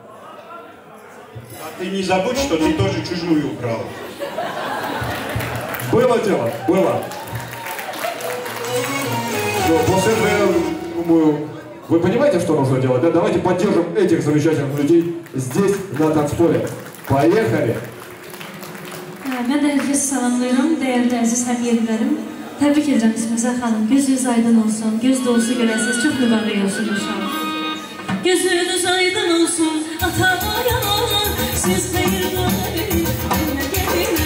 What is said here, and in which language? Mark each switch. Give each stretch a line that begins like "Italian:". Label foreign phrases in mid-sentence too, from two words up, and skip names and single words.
Russian: А ты не забудь, что ты тоже чужую украл. Было дело, было. Но после этого, я думаю, вы понимаете, что нужно делать, да? Давайте поддержим этих замечательных людей здесь, на танцполе. Поехали!
Azerbaijani: Mən də hər kəsi salamlayıram, dəyərli əziz həmyerlilərim. Təbrik edirəm İsmizə xanım. Gözünüz aydın olsun, göz dolusu görəsiniz, çox mübarək olsun inşallah. Gözünüz aydın olsun, ata-yana, siz xeyirləri, önə gəlin.